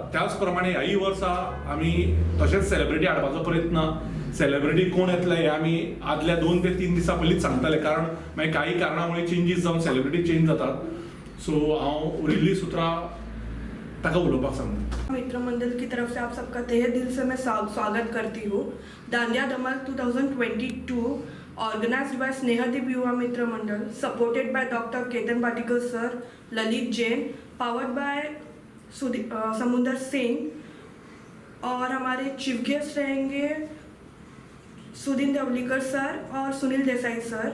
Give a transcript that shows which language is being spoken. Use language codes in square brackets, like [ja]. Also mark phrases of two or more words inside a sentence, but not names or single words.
[kok] त्याच प्रमाणे ह्याही वर्सा आमी तशेंच सेलिब्रिटी हाडपाचो प्रयत्न, सेलिब्रिटी कोण येतले हे आमी आदल्या 2 ते 3 दिसां पयलींच सांगतले, कारण मागीर काही कारणामुळे चेंजीस जावन सेलिब्रिटी चेंज जातात। सो हांव उरिल्ली सुत्रां ताका उलोवपाक सांगता। [hi] मित्र मंडल की तरफ से आप सबका तहे दिल से मैं स्वागत करती हूँ। दांडिया धमाल 2022 [en] organized by [hi] स्नेहदीप युवा मित्र मंडल, [en] supported by [hi] डॉक्टर केतन भाटीकर सर, ललित जैन, [en] powered by [hi] समुंदर सिंह और हमारे [en] chief guest [hi] रहेंगे सुदीन ढवलीकर सर और सुनील देसाई सर।